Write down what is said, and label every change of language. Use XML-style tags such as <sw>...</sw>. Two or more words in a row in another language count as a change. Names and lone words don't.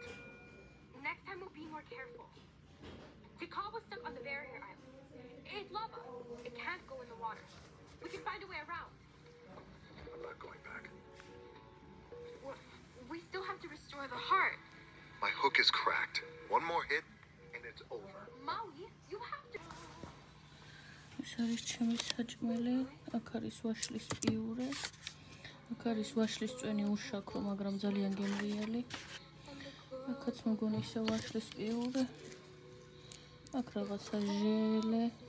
<en>next time we'll be more careful. Tikal was stuck on the barrier island. It's lava. It can't go in the water. We can find a way around. I'm not going back. We still have to restore the heart. My hook is cracked. One more hit and it's over. Maui, you have to.</en> <ka>ეს არის ჩემი საჭმელი, აქ არის ვაშლის პიურე, აქ არის ვაშლის წვენი უშაქრო, მაგრამ ძალიან გემრიელი. აქაც მგონი ისე ვაშლის პიურე. აქ რაღაცა ჟელე.</ka>